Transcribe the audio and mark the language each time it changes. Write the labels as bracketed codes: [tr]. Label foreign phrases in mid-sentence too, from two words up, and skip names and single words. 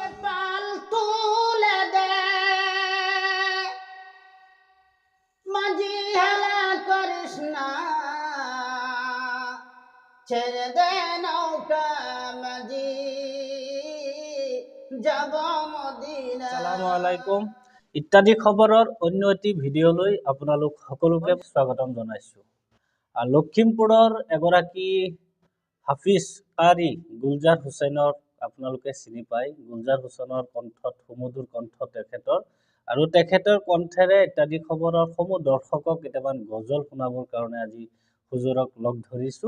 [bn] পাল তুলে দে মাঝি হেলা করিস না, ছেড়ে দে নৌকা মাঝি যাব মদিনা। [ar] السلام عليكم. [as] ইত্যাদি খবৰৰ অন্য এটি ভিডিঅ'লৈ আপোনালোক সকলোকে স্বাগতম জনাইছোঁ। লখিমপুৰৰ এগৰাকী হাফিজ কাৰী গুলজাৰ হুছেইনক আপোনালোকে চিনি পায়। গুলজাৰ হুছেইনৰ কণ্ঠত সুমধুৰ কণ্ঠ তেখেতৰ, আৰু তেখেতৰ কণ্ঠেৰে ইত্যাদি খবৰৰ সমূহ দৰ্শকক কেইটামান গজল শুনাবৰ কাৰণে আজি হুজুৰক লগ ধৰিছোঁ।